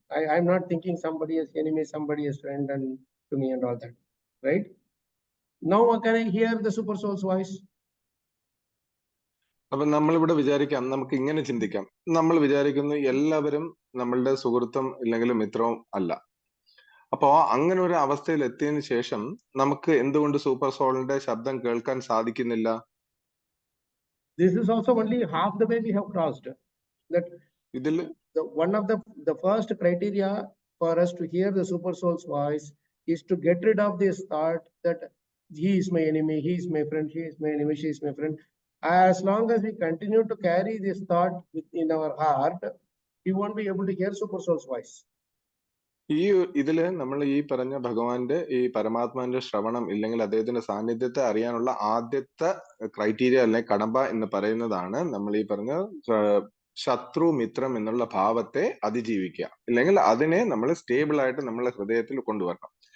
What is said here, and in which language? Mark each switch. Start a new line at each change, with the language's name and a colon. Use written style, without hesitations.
English: I am not thinking somebody as enemy, somebody as friend, and to me and all that, right? Now can I hear the super soul's voice?
Malayalam: അപ്പൊ നമ്മളിവിടെ വിചാരിക്കാം, നമുക്ക് ഇങ്ങനെ ചിന്തിക്കാം. നമ്മൾ വിചാരിക്കുന്നു എല്ലാവരും നമ്മളുടെ സുഹൃത്തും ഇല്ലെങ്കിൽ മിത്രവും അല്ല. അപ്പോ അങ്ങനെ ഒരു അവസ്ഥയിൽ എത്തിയതിനു ശേഷം നമുക്ക് എന്തുകൊണ്ട് സൂപ്പർ സോളിന്റെ ശബ്ദം കേൾക്കാൻ സാധിക്കുന്നില്ല?
English: This is also only half the way we have crossed. That one of the first criteria for us to hear the super soul's voice is to get rid of this thought that he is my enemy, he is my friend, he is my enemy, she is my friend. As long as we continue to carry this thought in our heart, we won't be able to hear super soul's voice.
Malayalam: ഇതില് നമ്മൾ ഈ പറഞ്ഞ ഭഗവാന്റെ ഈ പരമാത്മാവിന്റെ ശ്രവണം ഇല്ലെങ്കിൽ അദ്ദേഹത്തിന്റെ സാന്നിധ്യത്തെ അറിയാനുള്ള ആദ്യത്തെ ക്രൈറ്റീരിയ അല്ലെങ്കിൽ കടമ്പ എന്ന് പറയുന്നതാണ് നമ്മൾ ഈ പറഞ്ഞ ശത്രു മിത്രം എന്നുള്ള ഭാവത്തെ അതിജീവിക്കുക, ഇല്ലെങ്കിൽ അതിനെ നമ്മൾ സ്റ്റേബിൾ ആയിട്ട് നമ്മളെ ഹൃദയത്തിൽ കൊണ്ടുവരണം.